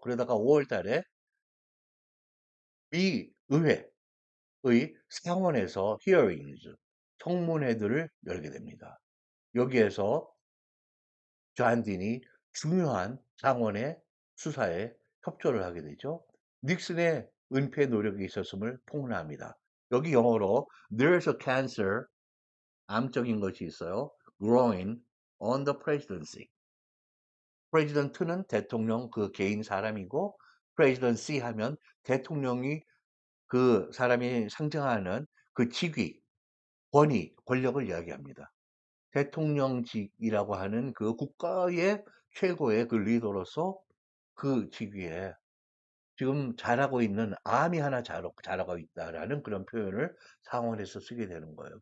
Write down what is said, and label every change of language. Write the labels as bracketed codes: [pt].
[ko] 그러다가 5월 달에 미 의회의 상원에서 hearings, 청문회들을 열게 됩니다. 여기에서 존 딘이 중요한 상원의 수사에 협조를 하게 되죠. 닉슨의 은폐 노력이 있었음을 폭로합니다. 여기 영어로 [en] There's a cancer, [ko] 암적인 것이 있어요. [en] Growing on the presidency. [ko] 프레지던트는 대통령 그 개인 사람이고 presidency 하면 대통령이 그 사람이 상징하는 그 직위, 권위, 권력을 이야기합니다. 대통령직이라고 하는 그 국가의 최고의 그 리더로서 그 직위에 지금 잘하고 있는 암이 하나 자라고 있다라는 그런 표현을 상원에서 쓰게 되는 거예요.